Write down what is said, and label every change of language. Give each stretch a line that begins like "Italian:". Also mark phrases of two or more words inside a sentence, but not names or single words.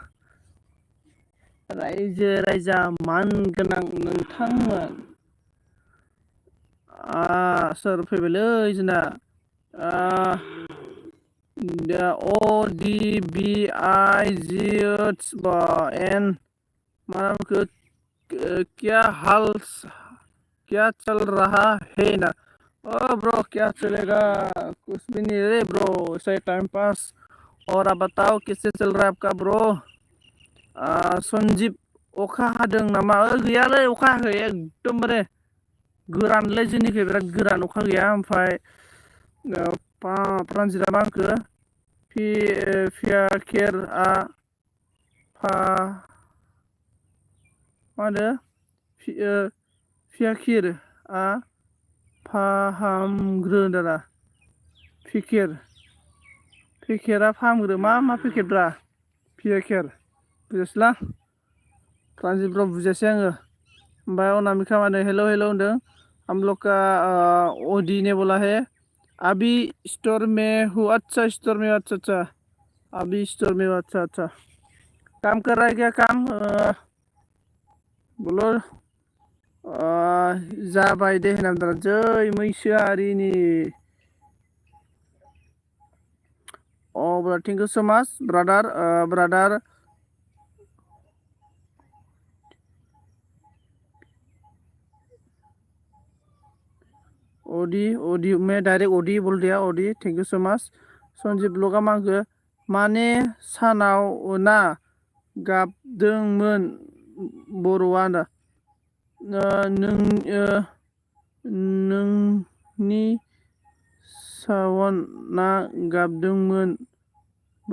Bodo: रायजो राजा मानगोनां नोंथांमोन। सोर फैबायलै जोंना ODBIGHN मा नामखौ
Hindi: क्या चल रहा है ना? ओ ब्रो क्या चलेगा, कुछ भी नहीं रे ब्रो, ऐसा
English: time pass.
Hindi: और आप बताओ कैसे चल रहा है आपका ब्रो?
Bodo: सन्जीब अखा हादों नामा? गैयालै अखा हायाखै, एकदमबारे गोरानलै जोंनिखै बिराद गोरान, अखा गैया। ओमफ्राय प्रानजितआ मा होनखो? फियाखेरआ मा होनो? फियाखिरआ फाहामग्रो होनदोंना? पेकेरा फाहामग्रो, मा पेकेटब्रा? फियाखेर बुजियासैलां प्रानजित ब्र बुजियासै आङो। ओमफ्राय अनामिका माने हेल' हेल' होनदों।
Hindi: हम लोग का ओडी ने बोला है अभी स्टोर में हूँ। अच्छा स्टोर में, अच्छा अच्छा अभी स्टोर में, अच्छा अच्छा। काम कर रहा है क्या काम?
Bodo: बोलो जाबाय दे होनदों जै मैसोआरिनि।
English: brother thank you so much brother OD
Hindi: मैं डायरेक्ट ओडी बोल दिया।
English: OD thank you so much.
Bodo: सन्जीब ब्लगा मा होनखो? माने सानाव ना गाबदोंमोन बर'आ ना नोंनि सावना गाबदोंमोन ब्र'।